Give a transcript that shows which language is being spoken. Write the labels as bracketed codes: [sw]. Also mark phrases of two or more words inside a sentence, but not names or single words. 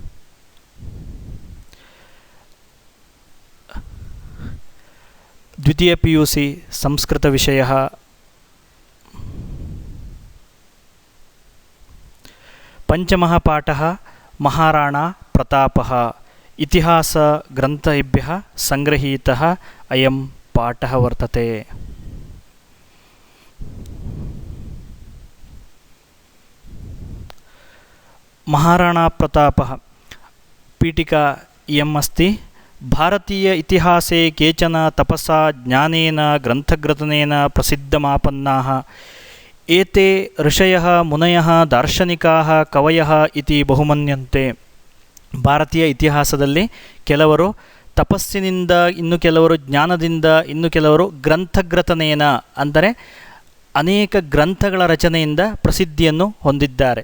[sa] ದ್ವಿತೀಯ PUC ಸಂಸ್ಕೃತ ವಿಷಯಃ ಪಂಚಮಃ ಪಾಠಃ ಮಹಾರಾಣಾ ಪ್ರತಾಪಃ. ಇತಿಹಾಸ ಗ್ರಂಥೇಭ್ಯಃ ಸಂಗೃಹೀತಃ ಅಯಂ ಪಾಠಃ ವರ್ತತೆ. ಮಹಾರಾಣಾ ಪ್ರತಾಪಃ ಪೀಠಿಕಾ ಇಯम् अस्ति. ಭಾರತೀಯ ಇತಿಹಾಸೆ ಕೇಚನ ತಪಸಾ ಜ್ಞಾನೇನ ಗ್ರಂಥಗ್ರಥನೇನ ಪ್ರಸಿದ್ಧಮಾಪನ್ನಾಃ. ಏತೆ ಋಷಯಃ ಮುನಯಃ ದಾರ್ಶನಿಕಾಃ ಕವಯಃ ಇತಿ ಬಹುಮನ್ಯಂತೆ. [kn] ಭಾರತೀಯ ಇತಿಹಾಸದಲ್ಲಿ ಕೆಲವರು ತಪಸ್ಸಿನಿಂದ, ಇನ್ನು ಕೆಲವರು ಜ್ಞಾನದಿಂದ, ಇನ್ನು ಕೆಲವರು ಗ್ರಂಥಗ್ರಥನೇನ ಅಂದರೆ ಅನೇಕ ಗ್ರಂಥಗಳ ರಚನೆಯಿಂದ ಪ್ರಸಿದ್ಧಿಯನ್ನು ಹೊಂದಿದ್ದಾರೆ.